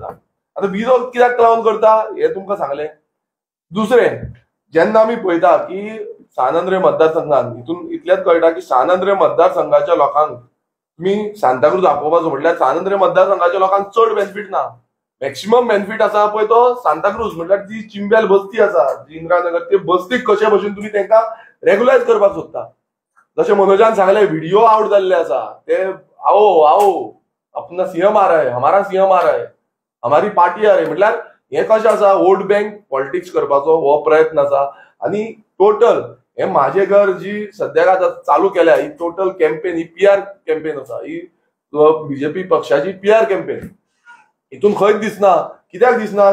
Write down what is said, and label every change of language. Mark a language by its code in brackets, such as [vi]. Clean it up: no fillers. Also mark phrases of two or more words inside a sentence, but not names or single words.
[kok] आता विरोध कित्याक लागून करता हे तुमकां सांगलें. दुसरें, जेन्ना आमी पळयता की सांद्रे मतदारसंघात हितून इतलेंच कळटा की सांद्रे मतदारसंघाच्या लोकांक तुमी सांताक्रूज आपोवपाचो म्हटल्यार सांद्रे मतदारसंघाच्या लोकांक चड बेनिफीट ना. [en] maximum benefit [kok] आसा पळय तो सांताक्रूज म्हटल्यार जी चिंबेल बस्ती आसा, जी इंदिरानगर, ते बस्तीक कशे भशेन तुमी तेंकां रेग्युलायज करपाक सोदता. जशें मनोजान सांगले व्हिडिओ आउट जाल्ले आसा ते [hi] आओ आओ अपना सीएम आ रहा है, हमारा सीएम आ रहा है, हमारी पार्टी आ रही, [kok] म्हटल्यार हे कशें आसा [en] vote bank politics [kok] करपाचो हो प्रयत्न आसा. आनी टोटल हे म्हाजे घर जी सद्याक आतां चालू केल्या ही [en] total campaign, [kok] ही [en] PR campaign [kok] आसा, ही बीजेपी पक्षाची [en] PR campaign. [kok] हितून खंयच दिसना. कित्याक दिसना?